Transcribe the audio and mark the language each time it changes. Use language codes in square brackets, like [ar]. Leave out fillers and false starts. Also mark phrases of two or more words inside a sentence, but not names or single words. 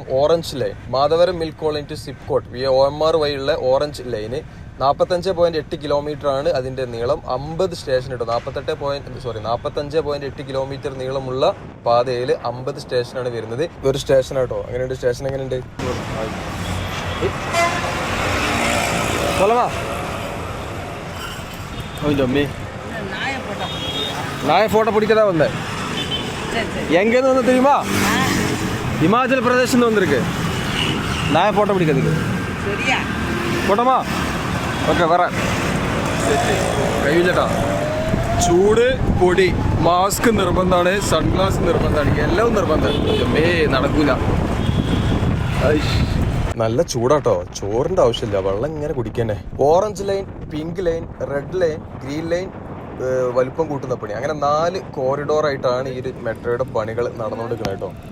[ml] ഓറഞ്ച് ലൈൻ മാധവരം മിൽക്ക് കോളനി ടു സിപ്കോട്ട് via OMR വഴിയുള്ള ഓറഞ്ച് ലൈന് 45.8 കിലോമീറ്റർ ആണ് അതിന്റെ നീളം. 50 സ്റ്റേഷൻ കേട്ടോ. 45.8 കിലോമീറ്റർ നീളമുള്ള പാതയിൽ 50 സ്റ്റേഷനാണ് വരുന്നത്. ഒരു സ്റ്റേഷൻ കേട്ടോ. അങ്ങനെയുണ്ട്. സ്റ്റേഷൻ എങ്ങനെയുണ്ട്? [ta] நான் போட்டோ பிடிக்க தான் வந்தேன். எங்கேருந்து வந்து தெரியுமா? ஹிமாச்சல் பிரதேஷ்லேருந்து வந்திருக்கு. நான் போட்டோ பிடிக்கிறதுக்கு. போட்டோமா? [ml] ഓക്കെ വരാൻ. കഴിയില്ലട്ടോ. ചൂട്, പൊടി, മാസ്ക് നിർബന്ധമാണ്, സൺഗ്ലാസ് നിർബന്ധമാണ്, എല്ലാം നിർബന്ധമാണ്. നടക്കൂല. നല്ല ചൂടാട്ടോ. ചോറിന്റെ ആവശ്യമില്ല, വെള്ളം ഇങ്ങനെ കുടിക്കണേ. ഓറഞ്ച് ലൈൻ, പിങ്ക് ലൈൻ, റെഡ് ലൈൻ, ഗ്രീൻ ലൈൻ വലിപ്പം കൂട്ടുന്ന പണി, അങ്ങനെ 4 കോറിഡോർ ആയിട്ടാണ് ഈ ഒരു മെട്രോയുടെ പണികൾ നടന്നുകൊണ്ടിരിക്കുന്നത് കേട്ടോ.